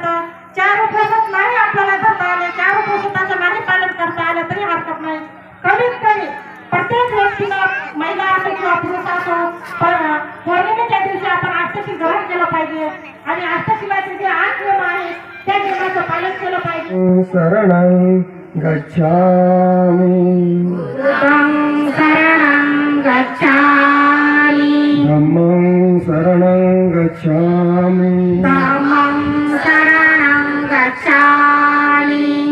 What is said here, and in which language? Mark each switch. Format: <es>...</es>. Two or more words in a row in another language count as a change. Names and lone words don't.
<mr>4 उपवासात नाही आपल्याला धरता आले, 4 उपवासाचं नाही पालन करता आलं तरी हरकत नाही। कमीत कमी प्रत्येक व्यक्तीला महिला असो किंवा पुरुष असो पौर्णिमेच्या दिवशी आपण अष्टशील ग्रहण केलं पाहिजे आणि अष्टशिलाचे जे 8 नियम आहेत त्या नियमाचं पालन केलं पाहिजे।</mr> <pi>शरणं गच्छामि शरणं गच्छामि धम्मं शरणं गच्छामि धम्मं शरणं गच्छामि</pi>